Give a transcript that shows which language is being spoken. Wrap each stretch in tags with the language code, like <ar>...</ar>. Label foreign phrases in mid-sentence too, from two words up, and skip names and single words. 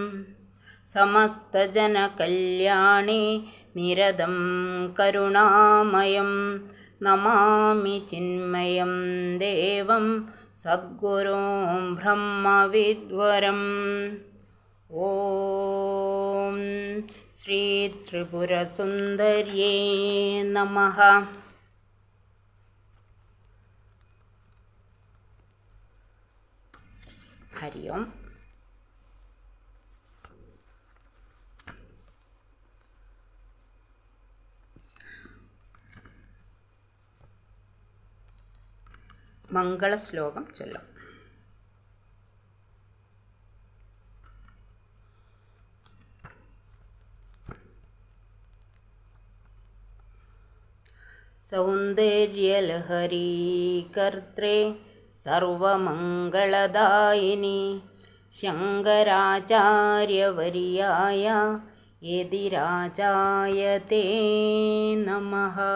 <sa>समस्तजनकल्याणे निरतं करुणामयं नमामि चिन्मयं देवं सद्गुरुं ब्रह्मविद्वरम्। ॐ श्री त्रिपुरसुन्दर्यै नमः। हरि ओम्।</sa> <ml>മംഗളശ്ലോകം ചൊല്ലാം.</ml> <sa>സൗന്ദര്യലഹരീ കർത്രേ സർവമംഗളദായിനി ശങ്കരാചാര്യവർയായ യതിരാജായ തേ നമഃ.</sa>